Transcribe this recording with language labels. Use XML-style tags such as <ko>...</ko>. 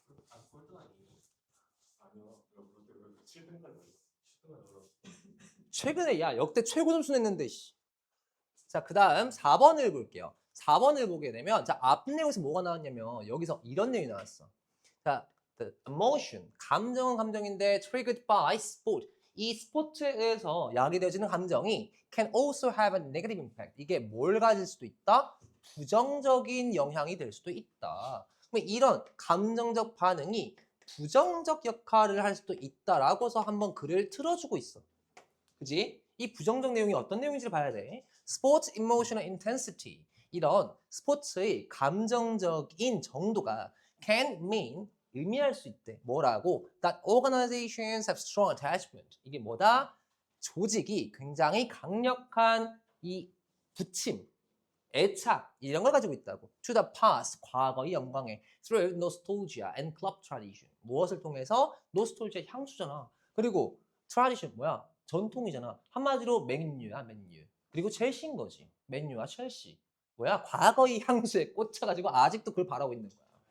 <ko>아, 꼴등 아니에요? 아니요. 롯데 왜 7등까지 올랐어? 7등까지 올랐어. 최근에 야 역대 최고 점수 냈는데 씨. 자, 그다음 4번을 볼게요. 4번을 보게 되면 자, 앞 내용에서 뭐가 나왔냐면 여기서 이런 내용이 나왔어.</ko> <en>자, the emotion,</en> <ko>감정은 감정인데</ko> <en>triggered by sport.</en> <ko>이 스포츠에서 야기되어지는 감정이</ko> <en>can also have a negative impact.</en> <ko>이게 뭘 가질 수도 있다? 부정적인 영향이 될 수도 있다. 그럼 이런 감정적 반응이 부정적 역할을 할 수도 있다라고서 한번 글을 틀어주고 있어. 그지? 이 부정적 내용이 어떤 내용인지를 봐야 돼.</ko> <en>Sports emotional intensity.</en> <ko>이런 스포츠의 감정적인 정도가</ko> <en>can mean</en> <ko>의미할 수 있대. 뭐라고?</ko> <en>That organizations have strong attachment.</en> <ko>이게 뭐다? 조직이 굉장히 강력한 이 부침, 애착 이런 걸 가지고 있다고.</ko> <en>To the past,</en> <ko>과거의 영광에</ko> <en>through nostalgia and club tradition.</en> <ko>무엇을 통해서? nostalgia 향수잖아. 그리고 tradition 뭐야? 전통이잖아. 한마디로 맨유야, 맨유. 그리고 첼시인 거지. 맨유와 첼시. 뭐야? 과거의 향수에 꽂혀가지고 아직도 그걸 바라고 있는 거야.</ko>